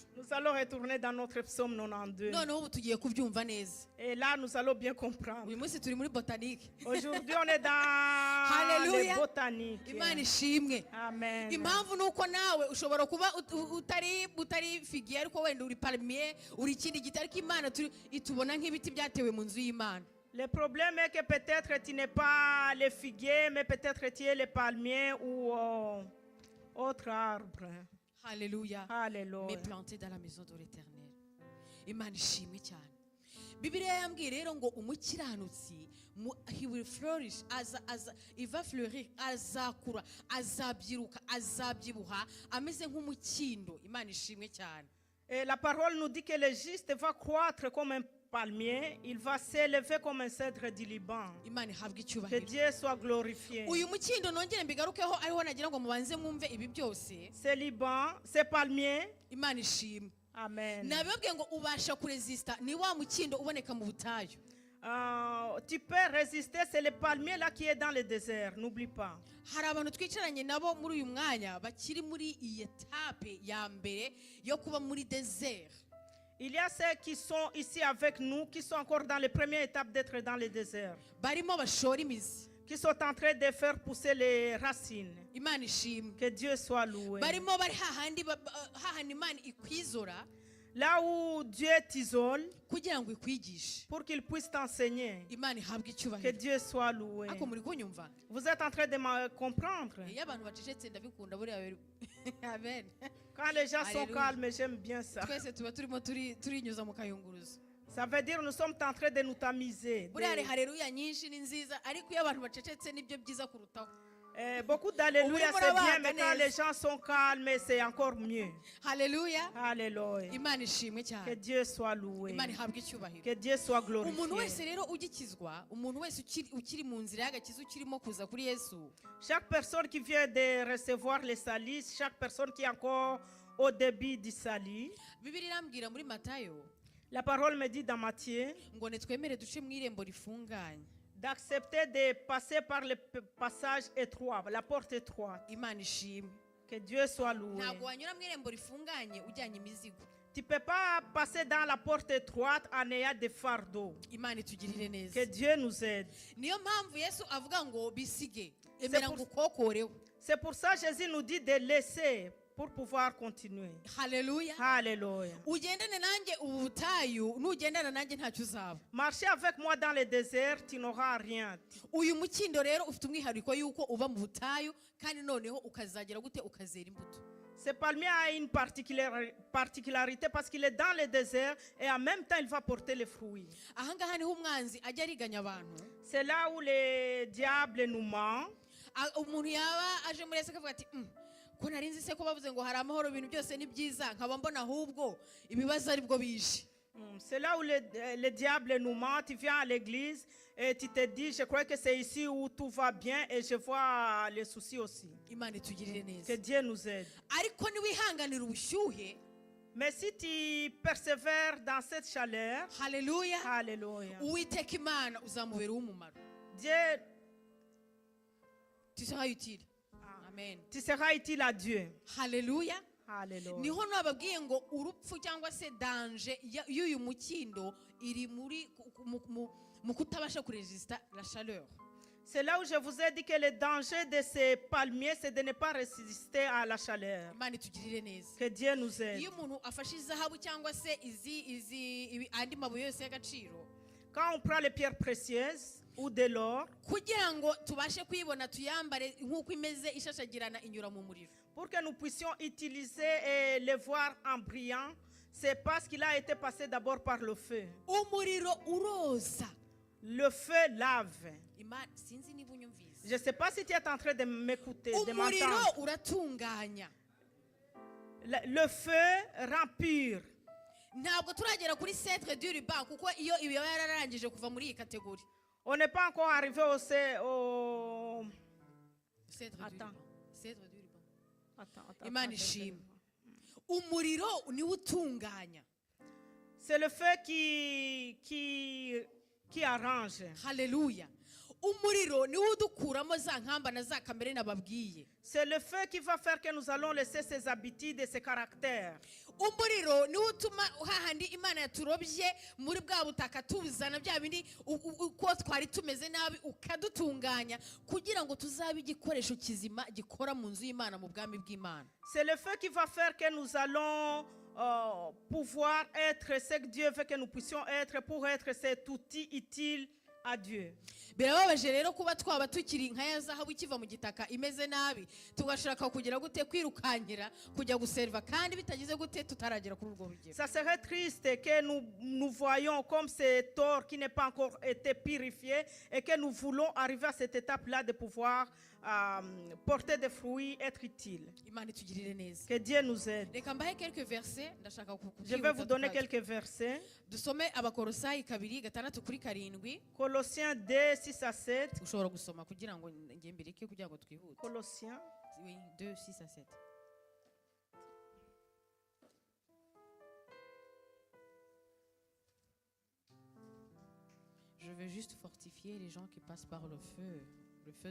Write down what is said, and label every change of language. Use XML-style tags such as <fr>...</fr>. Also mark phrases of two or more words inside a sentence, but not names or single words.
<fr>Nous allons retourner dans notre psaume 92.</fr> <rw>Noneho ubu tugiye kubyumva neza.</rw> <fr>Et là, nous allons bien comprendre.</fr> <rw>Uyu munsi turi muri botanique.</rw> <fr>Aujourd'hui, on est dans Hallelujah. les botaniques.</fr> <rw>Imana ishimwe. Amen. Impamvu nuko nawe ushobora kuba utari figiye ariko wenda uri palmier uri ikindi giti ariko Imana itubona nk'ibiti byatewe mu nzu y'Imana.</rw> <fr>Le problème est que peut-être tu n'es pas le figuier, mais peut-être tu es le palmier ou autre arbre.</fr> <rw>Haleluya.</rw> <fr>Alléluia. Mais planté dans la maison de l'Éternel.</fr> <rw>Imana ishimwe cyane. Bibiliya yambwiye rero ngo umukiranutsi</rw> <en>he will flourish,</en> <fr>il va fleurir,</fr> <rw>azakura, azabyiruka, azabyibuha ameze nk'umukindo. Imana ishimwe cyane.</rw> <fr>Et la parole nous dit que le juste va croître comme un palmier, il va s'élever comme un cèdre du Liban.</fr> <rw>Imana ihabwe</rw> <fr>Que</fr> <rw>icyubahiro.</rw> <fr>Dieu soit glorifié.</fr> <rw>Uyu mukindo nongere mbigarukeho ariho nagira ngo mubanze mwumve ibi byose.</rw> <fr>C'est Liban, c'est palmier.</fr> <rw>Imana ishimwe. Amen. Nabibabwiye ngo ubasha kuresista ni wa mukindo uboneka mu butayu.</rw> <fr>Tu peux résister, c'est le palmier là qui est dans le désert, n'oublie pas.</fr> <rw>Hari abantu twicaranye nabo muri uyu mwanya bakiri muri iyi etape ya mbere yo kuba muri désert.</rw> <fr>Il y a ceux qui sont ici avec nous, qui sont encore dans les premières étapes d'être dans le désert,</fr> <rw>Barimo bashora imizi.</rw> <fr>qui sont en train de faire pousser les racines.</fr> <rw>Imana ishimwe.</rw> <fr>Que Dieu soit loué.</fr> <rw>Barimo bari hahandi Imana ikwizora</rw> <fr>Là où Dieu t'isole,</fr> <rw>kugira ngo ikwigishe.</rw> <fr>pour qu'il puisse t'enseigner.</fr> <rw>Imana ihabwe</rw> <fr>Que</fr> <rw>icyubahiro.</rw> <fr>Dieu soit loué.</fr> <rw>Ako muri kunyumva?</rw> <fr>Vous êtes en train de me comprendre?</fr> <rw>Iyo abantu bacecetse ndabikunda buriya amen.</rw> <fr>Quand les gens sont Alléluia. calmes, j'aime bien ça.</fr> <rw>Twese tuba turimo turinyuza mu kayunguruzo.</rw> <fr>Ça veut dire nous sommes en train de nous tamiser.</fr> <rw>Buriya hari haleluya nyinshi ni nziza ariko iyo abantu bacecetse nibyo byiza kurutaho.</rw> <fr>Beaucoup d'alléluia,</fr> <rw>Muri</rw> <fr>c'est bien,</fr> <rw>murabaga</rw> <fr>mais quand</fr> <rw>neza.</rw> <fr>les gens sont calmes, c'est encore mieux.</fr> <rw>haleluya</rw> <fr>Alléluia.</fr> <rw>imana ishimwe</rw> <fr>Que</fr> <rw>cyane</rw> <fr>Dieu soit loué.</fr> <rw>imana ihabwe icyubahiro</rw> <fr>Que Dieu soit</fr> <rw>umuntu wese</rw> <fr>glorifié.</fr> <rw>rero ugikizwa umuntu wese ukiri mu nzira y'agakiza ukirimo kuza kuri yesu</rw> <fr>Chaque personne qui vient de recevoir le salut, chaque personne qui est encore au début du salut,</fr> <rw>bibiri irambwira muri matayo</rw> <fr>la parole me dit dans Matthieu</fr> <rw>ngo nitwemere duce mu irembo rifunganye</rw> <fr>d'accepter de passer par le passage étroit, la porte étroite.</fr> <rw>imana ishimwe</rw> <fr>Que Dieu soit loué.</fr> <rw>ntabwo wanyura mu irembo rifunganye ujyanye imizigo</rw> <fr>Tu ne peux pas passer dans la porte étroite en ayant des fardeaux.</fr> <rw>imana itugirire neza</rw> <fr>Que Dieu nous aide.</fr> <rw>niyo mpamvu yesu avuga ngo bisige emera</rw> <fr>pour-</fr> <rw>ngo ukokoreho</rw> <fr>C'est pour ça que Jésus nous dit de laisser pour pouvoir continuer.</fr> <rw>haleluya</rw> <fr>Alléluia.</fr> <rw>ugendane nanjye ubu butayu nugendana nanjye ntacyo uzaba</rw> <fr>Marcher avec moi dans le désert, tu n'auras rien.</fr> <rw>uyu mukindo rero ufite umwihariko y'uko uba mu butayu kandi noneho ukazagira gute ukazera imbuto</rw> <fr>Ce palmier a une particularité parce qu'il est dans le désert et en même temps il va porter les fruits.</fr> <rw>ahangaha niho umwanzi ajya ariganya abantu</rw> <fr>C'est là où le diable nous ment.</fr> <rw>umuntu yaba aje muri yesu akavuga ati ko nari nzi se ko bavuze ngo hari amahoro ibintu byose ni byiza nkaba mbona ahubwo ibibazo ari bwo bije</rw> <fr>C'est là où le diable nous ment. Tu viens à l'église et tu te dis, je crois que c'est ici où tout va bien et je vois les soucis aussi.</fr> <rw>imana itugirire</rw> <fr>Que</fr> <rw>neza</rw> <fr>Dieu nous aide.</fr> <rw>ariko niwihanganira ubushyuhe</rw> <fr>Mais si tu persévères dans cette chaleur,</fr> <rw>haleluya</rw> <fr>alléluia,</fr> <rw>uwiteka imana uzamubera uw'umumaro</rw> <fr>Dieu, tu seras utile amen tu seras utile à Dieu.</fr> <rw>haleluya</rw> <fr>Alléluia.</fr> <rw>niho nababwiye ngo urupfu cyangwa se danje y'uyu mukindo iri mu kutabasha kuresista</rw> <fr>la chaleur C'est là où je vous ai dit que le danger de ces palmiers, c'est de ne pas résister à la chaleur.</fr> <rw>imana itugirire neza</rw> <fr>Que Dieu nous aide.</fr> <rw>iyo umuntu afashe izahabu cyangwa se andi mabuye yose y'agaciro</rw> <fr>Quand on prend les pierres précieuses ou de l'or,</fr> <rw>kugira ngo tubashe kuyibona tuyambare nk'uko imeze ishashagirana inyura mu muriro</rw> <fr>pour que nous puissions utiliser et les voir en brillant, c'est parce qu'il a été passé d'abord par le feu.</fr> <rw>umuriro uroza</rw> <fr>Le feu lave.</fr> <rw>imana sinzi niba unyumvise</rw> <fr>Je ne sais pas si tu es en train de m'écouter, de</fr> <rw>umuriro</rw> <fr>m'entendre.</fr> <rw>uratunganya</rw> <fr>Le feu rend pur.</fr> <rw>ntabwo turagera kuri</rw> <fr>centre du ruban</fr> <rw>kuko iyo iba yararangije kuva muri iyi kategori</rw> <fr>On n'est pas encore arrivé au... centre du Attends. ruban centre du ruban Attends,</fr> <rw>imana ishimwe umuriro niwo utunganya</rw> <fr>C'est le feu qui arrange.</fr> <rw>haleluya umuriro niwo udukuramo za nkamba na za kamere nababwiye</rw> <fr>C'est le feu qui va faire que nous allons laisser ses habitudes et ses caractères.</fr> <rw>umuriro niwo utuma hahandi imana yaturobye muri bwa butaka tubizana bya bindi uko twari tumeze nabi ukadutunganya kugira ngo tuzabe igikoresho kizima gikora mu nzu y'imana mu bwami bw'imana</rw> <fr>C'est le feu qui va faire que nous allons pouvoir être ce que Dieu veut que nous puissions être pour être cet outil utile à Dieu.</fr> <rw>birababaje rero kuba twaba tukiri nka ya zahabu ikiva mu gitaka imeze nabi tugashaka kugira gute kwirukankira kujya guserva kandi bitagize gute tutaragera kuri urwo rugero</rw> <fr>Ça serait triste que nous voyons comme cet or qui n'est pas encore été purifié et que nous voulons arriver à cette étape-là de pouvoir porter des fruits, être utile.</fr> <rw>imana itugirire neza</rw> <fr>Que Dieu nous aide.</fr> <rw>reka mbahe</rw> <fr>quelques versets</fr> <rw>ndashaka</rw> <fr>Je vais vous donner quelques versets.</fr> <rw>dusome abakorosayi 2:6-7</rw> <fr>Colossiens 2, 6 à 7.</fr> <rw>ushobora gusoma kugira ngo njye mbireke kugira ngo twihute</rw> <fr>Colossiens. Oui, 2:6-7 Je veux juste fortifier les gens qui passent par le feu de</fr>